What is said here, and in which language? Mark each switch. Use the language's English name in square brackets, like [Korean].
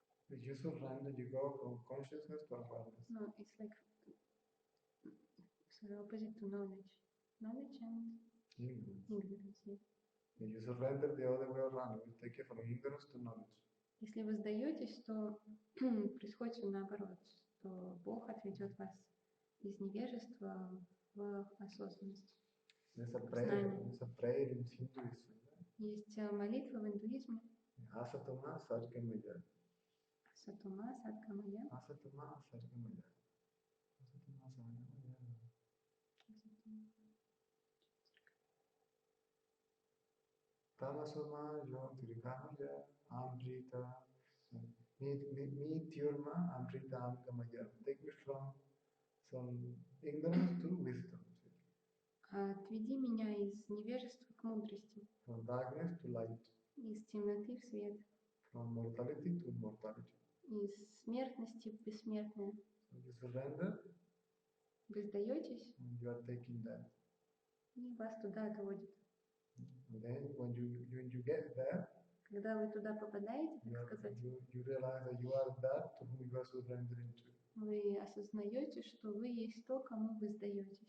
[English] If you surrender, you go from consciousness to awareness. No, it's like the opposite to knowledge. Knowledge and ignorance. Yeah. If you surrender the other way around, it will take you from ignorance to knowledge. [Russian] Если вы сдаетесь, то происходит все наоборот, что Бог отведет вас из невежества в осознанность. [English] There's a prayer in Hinduism. [Russian] Есть молитва в индуизме. [Sanskrit] Asatoma Sadgamaya. Асатома, Садгамая. Asatoma Sadgamaya. Asatoma Sadgamaya. Tamasoma Yotirgamaya Amrita. Meet Amrita Amgamaya. [English] Take me from ignorance to wisdom. [Russian] Отведи меня из невежества к мудрости. [English] From darkness to light. [Russian] Из темноты в свет. [English] From mortality to immortality. [Russian] Из смертности в бессмертное. [English] So you surrender. [Russian] Вы сдаетесь. [English] And you are taking that. [Russian] И вас туда отводит. [English] And then when you get there, [Russian] когда вы туда попадаете, так сказать, [English] you realize that you are that to whom you are surrendering to. [Russian] Вы осознаете, что вы есть то, кому вы сдаетесь.